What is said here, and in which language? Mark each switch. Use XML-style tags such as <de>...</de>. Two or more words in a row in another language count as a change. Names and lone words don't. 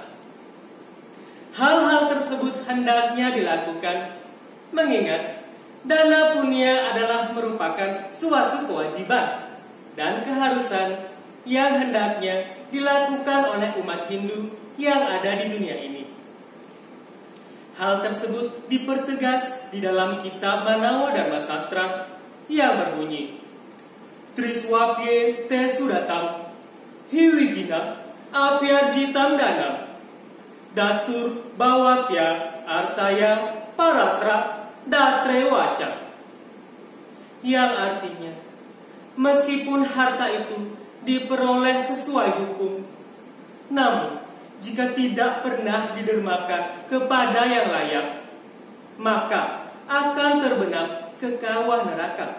<id>Hal-hal tersebut hendaknya dilakukan, mengingat dana punya adalah merupakan suatu kewajiban dan keharusan yang hendaknya dilakukan oleh umat Hindu yang ada di dunia ini. Hal tersebut dipertegas di dalam kitab Manawa Dharma Sastra yang berbunyi,</id> <sa>Triswapye te sudatam, hiwigina apyarjitam danam, datur bawatya artaya paratra datre waca.</sa> <id>Yang artinya, meskipun harta itu diperoleh sesuai hukum, namun jika tidak pernah didermakan kepada yang layak, maka akan terbenam ke kawah neraka.</id>